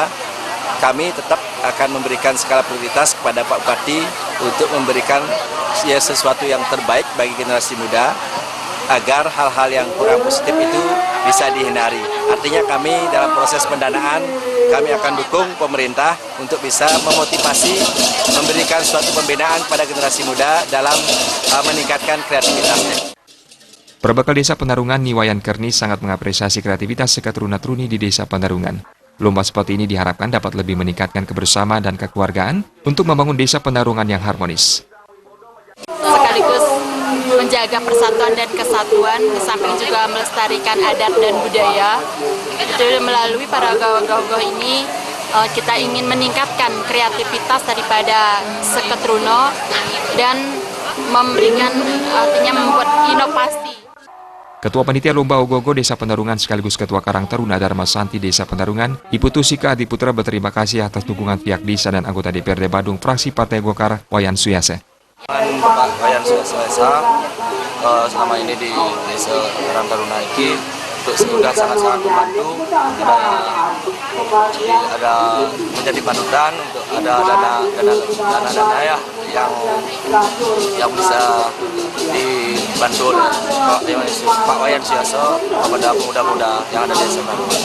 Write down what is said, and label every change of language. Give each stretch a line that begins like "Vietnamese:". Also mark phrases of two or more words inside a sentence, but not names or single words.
Indonesian: Kami tetap akan memberikan skala prioritas kepada Pak Bupati untuk memberikan sesuatu yang terbaik bagi generasi muda, agar hal-hal yang kurang positif itu bisa dihindari. Artinya kami dalam proses pendanaan, kami akan dukung pemerintah untuk bisa memotivasi, memberikan suatu pembinaan kepada generasi muda dalam meningkatkan kreativitasnya. Berbekal Desa Penarungan, Wayan Kerni sangat mengapresiasi kreativitas seketruna truni di Desa Penarungan. Lomba seperti ini diharapkan dapat lebih meningkatkan kebersamaan dan kekeluargaan untuk membangun Desa Penarungan yang harmonis. Sekaligus menjaga persatuan dan kesatuan, di samping juga melestarikan adat dan budaya. Itu melalui para ogoh-ogoh ini kita ingin meningkatkan kreativitas daripada seketruno dan memberikan, artinya membuat inovasi. Ketua Panitia Lomba Ogoh-ogoh Desa Penarungan sekaligus Ketua Karang Taruna Dharma Santi Desa Penarungan, Ibu Tusika Adiputra berterima kasih atas dukungan pihak desa dan anggota DPRD Badung fraksi Partai Golkar Wayan Suyase. Bapak Wayan Suyase selama ini di Desa Karang Taruna ini sudah sangat-sangat membantu, ada menjadi panutan untuk ada dana ya yang bisa dibantu oleh Pak Wayan Suyase kepada pemuda-pemuda yang ada di Desa Penarungan.